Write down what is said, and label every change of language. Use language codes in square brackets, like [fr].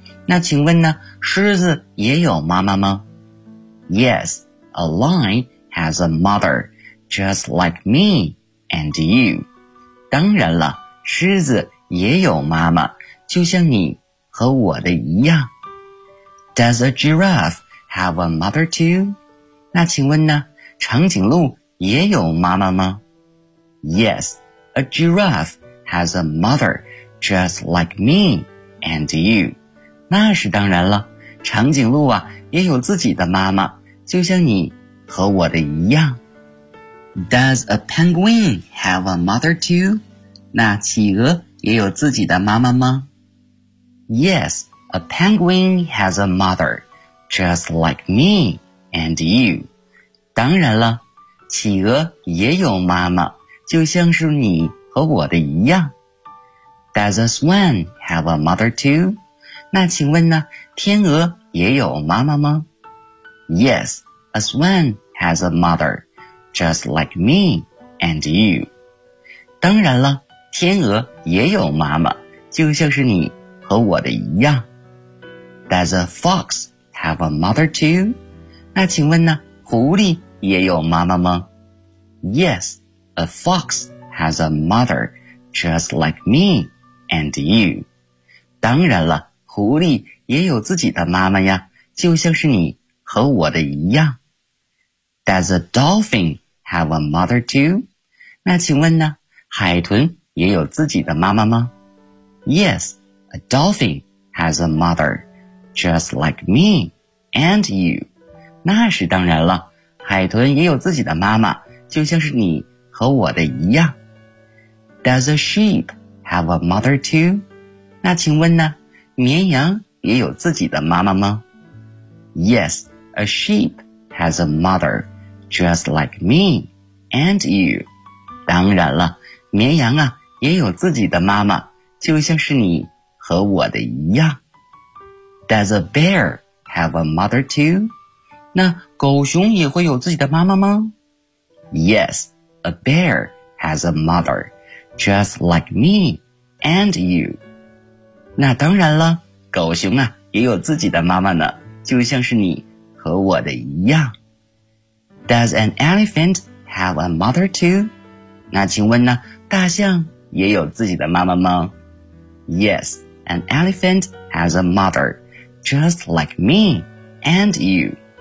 [zh] 那请问呢，狮子也有妈妈吗？ [en] Yes, a lion has a mother, just like me and you. [zh] 当然了，狮子也有妈妈，就像你和我的一样。 [en] Does a giraffe have a mother too? [zh] 那请问呢，长颈鹿也有妈妈吗？ [en] Yes, a giraffe has a mother, just like me and you. [zh] 那是当然了，长颈鹿啊，也有自己的妈妈，就像你和我的一样。 [en] Does a penguin have a mother too? [zh] 那企鹅也有自己的妈妈吗？ [en] Yes, a penguin has a mother, just like me and you. [zh] 当然了，企鹅也有妈妈，就像是你和我的一样。 [en] Does a swan have a mother too? [zh] 那请问呢，天鹅也有妈妈吗？ [en] Yes, a swan has a mother, just like me and you. [zh] 当然了，天鹅也有妈妈，就像是你和我的一样。 [en] Does a fox have a mother too? [zh] 那请问呢，狐狸也有妈妈吗？ [en] Yes, a fox has a mother, just like me and you. [zh] 当然了，狐狸也有自己的妈妈呀，就像是你和我的一样。 [en] Does a dolphin have a mother too? [zh] 那请问呢，海豚也有自己的妈妈吗？ [en] Yes, a dolphin has a mother, just like me and you. [zh] 那是当然了，海豚也有自己的妈妈，就像是你和我的一样。 [en] Does a sheep have a mother too? [zh] 那请问呢，绵羊也有自己的妈妈吗？ [en] Yes, a sheep has a mother, just like me and you. [zh] 当然了，绵羊啊，也有自己的妈妈，就像是你和我的一样。 [en] Does a bear have a mother too? [zh] 那狗熊也会有自己的妈妈吗？ [en] Yes, a bear has a mother, just like me and you. [zh] 那当然了，狗熊啊，也有自己的妈妈呢，就像是你和我的一样。 [en] Does an elephant have a mother too? [zh] 那请问呢，大象也有自己的妈妈吗？ [en] Yes, an elephant has a mother, just like me and you.